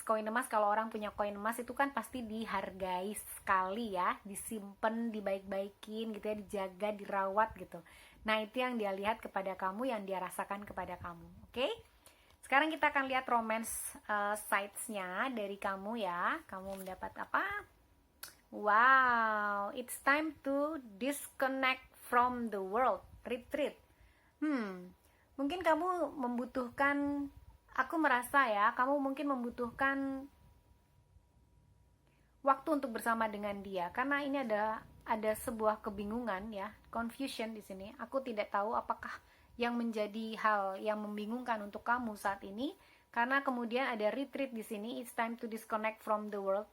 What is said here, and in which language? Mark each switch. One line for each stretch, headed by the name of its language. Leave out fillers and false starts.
Indonesian: Koin emas, kalau orang punya koin emas itu kan pasti dihargai sekali ya, disimpan, dibaik-baikin gitu ya, dijaga, dirawat gitu. Nah, itu yang dia lihat kepada kamu, yang dia rasakan kepada kamu. Oke? Sekarang kita akan lihat romance sides-nya dari kamu ya. Kamu mendapat apa?
English: Wow, it's time to disconnect from the world. Retreat.
Indonesian: Mungkin kamu membutuhkan, aku merasa ya, kamu mungkin membutuhkan waktu untuk bersama dengan dia, karena ini ada sebuah kebingungan ya, confusion di sini. Aku tidak tahu apakah yang menjadi hal yang membingungkan untuk kamu saat ini, karena kemudian ada retreat di sini,
English: it's time to disconnect from the world.